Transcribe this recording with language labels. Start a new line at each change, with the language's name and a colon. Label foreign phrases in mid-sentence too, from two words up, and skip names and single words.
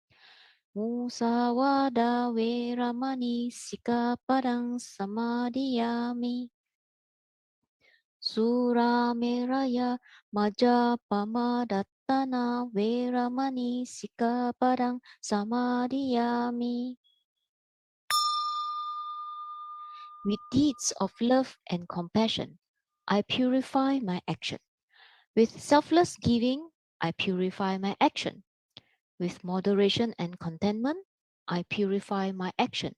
Pali: Musawada veramani sikapadang samadhiyami. Surameraya majapamadattana veramani sikapadang samadhiyami.
English: With deeds of love and compassion, I purify my action. With selfless giving, I purify my action. With moderation and contentment, I purify my action.